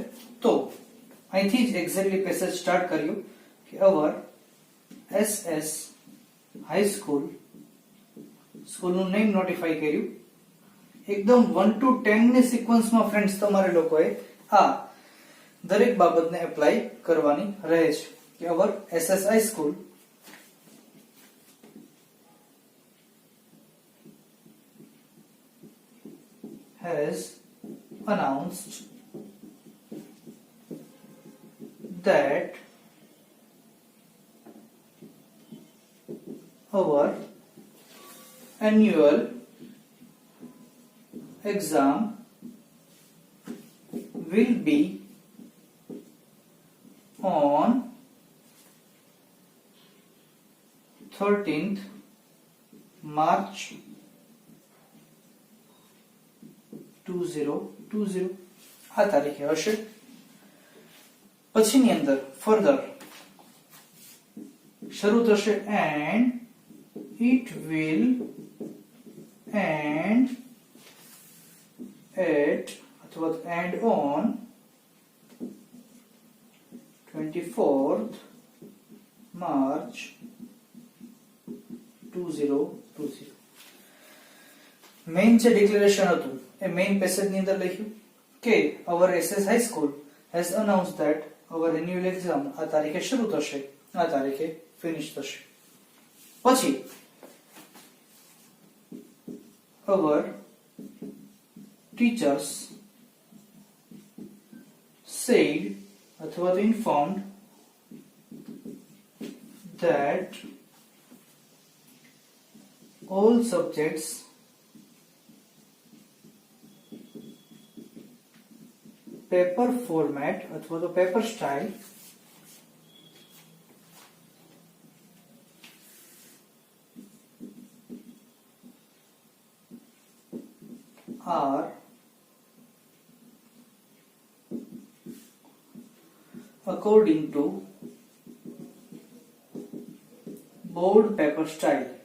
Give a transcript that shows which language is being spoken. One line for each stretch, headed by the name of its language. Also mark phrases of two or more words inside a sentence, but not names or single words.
Gujarati: તો અહીંથી જ
English: exactly passage start
Gujarati: કર્યું કે
English: our SS High School,
Gujarati: સ્કૂલનું
English: name notify
Gujarati: કર્યું. એકદમ 1 to 10 ની સિક્વન્સમાં ફ્રેન્ડ્સ તમારે લોકોએ આ દરેક બાબતને એપ્લાય કરવાની રહે છે કે
English: our SS High School has announced that our annual exam will be on 13th March 2020
Gujarati: આ તારીખે હશે. પછીની અંદર ફર્ધર શરૂ થશે
English: and it will end at અથવા end on 24th March 2020.
Gujarati: મેઇન જે ડિક્લેરેશન હતું એ
English: main passage
Gujarati: ની અંદર લખ્યું કે
English: our SS High School has announced that our annual exam
Gujarati: આ તારીખે શરૂ થશે, આ તારીખે ફિનિશ થશે.
English: પછી our teachers said
Gujarati: અથવા તો
English: informed that all subjects paper format
Gujarati: અથવા તો
English: paper style are according to board paper style.